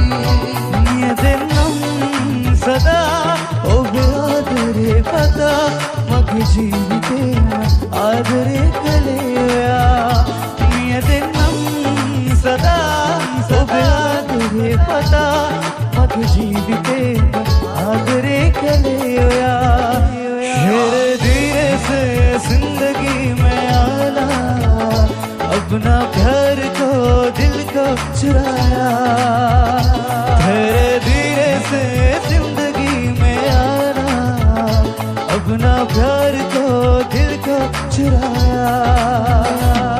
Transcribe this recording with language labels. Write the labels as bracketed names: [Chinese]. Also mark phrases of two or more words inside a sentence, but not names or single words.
[Sinhala] නිය දෙන්නම් සදා ඔබ ආදරේ පතා මගේ ජීවිතේ ආදරේ කළේ ඔයා නිය දෙන්නම් සදා ඔබ ආදරේ පතා මගේ ජීවිතේ ආදරේ කළේ ඔයා [Hindi] मेरे धीरे से जिंदगी में आना अपना प्यार को दिल को चुराया मेरे धीरे से जिंदगी में आना अपना प्यार को दिल को चुराया